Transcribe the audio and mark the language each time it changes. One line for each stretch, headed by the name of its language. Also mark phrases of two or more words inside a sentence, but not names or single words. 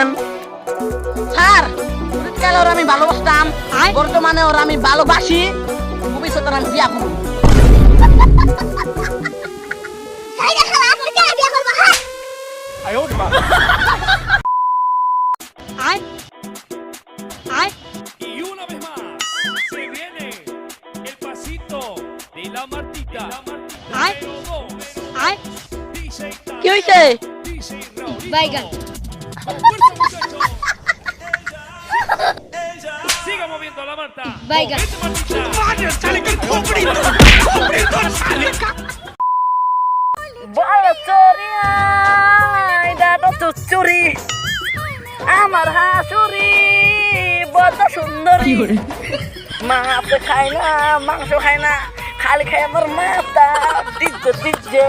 Bangla: স্যার অতীতকালে ওরা আমি ভালোবাসতাম, বর্তমানে ওরা আমি ভালোবাসি, ভবিষ্যতে আমি বিয়া করব। সাইদা খালা তোর কে বিয়া করব হ্যাঁ? আয় আয়
Spanish: Y una vez más, se viene el pasito de la Martita. Ay. Número 2,
Bangla: আয় DJ কি হইছে? DJ Raulito. বাইগান
Spanish: Fuerza, muchachos. Siga moviendo la Marta. Venga. Movete, Martita.
Bangla: বড় চোরি আইডা তো চুরি আমার হাসুরি বড় সুন্দরী মাছ খায় না, মাংস খায় না, খালি খায় আমার মাথা।